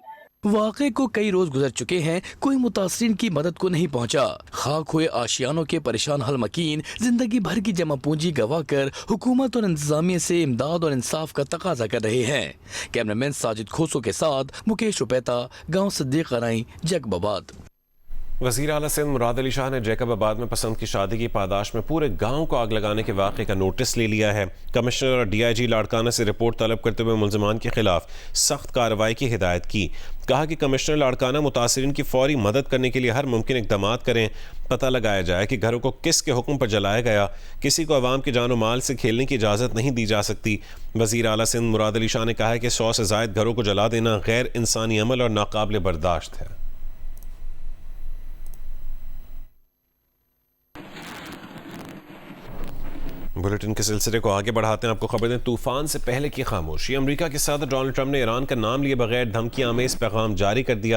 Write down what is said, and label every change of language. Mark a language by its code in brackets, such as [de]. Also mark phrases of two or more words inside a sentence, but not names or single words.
[ur] واقعے کو کئی روز گزر چکے ہیں، کوئی متاثرین کی مدد کو نہیں پہنچا. خاک ہوئے آشیانوں کے پریشان حال مکین زندگی بھر کی جمع پونجی گنوا کر حکومت اور انتظامیہ سے امداد اور انصاف کا تقاضا کر رہے ہیں. کیمرامین ساجد کھوسو کے ساتھ مکیش روپیتا، گاؤں صدیق آرائی، جیکب آباد. وزیر اعلیٰ سندھ مراد علی شاہ نے جیکب آباد میں پسند کی شادی کی پاداش میں پورے گاؤں کو آگ لگانے کے واقعے کا نوٹس لے لیا ہے. کمشنر اور DIG لاڑکانہ سے رپورٹ طلب کرتے ہوئے ملزمان کے خلاف سخت کارروائی کی ہدایت کی. کہا کہ کمشنر لاڑکانہ متاثرین کی فوری مدد کرنے کے لیے ہر ممکن اقدام کریں. پتہ لگایا جائے کہ گھروں کو کس کے حکم پر جلایا گیا۔ کسی کو عوام کی جان اور مال سے کھیلنے کی اجازت نہیں دی جا سکتی. وزیر اعلیٰ سندھ مراد علی شاہ نے کہا ہے کہ 100 سے زائد گھروں کو جلا دینا غیر انسانی عمل اور ناقابل برداشت ہے. بلیٹن کے سلسلے کو آگے بڑھاتے ہیں. آپ کو خبر دیں، طوفان سے پہلے کی خاموشی۔ امریکہ کے صدر ڈونلڈ ٹرمپ نے ایران کا نام لیے بغیر دھمکیاں آمیز پیغام جاری کر دیا.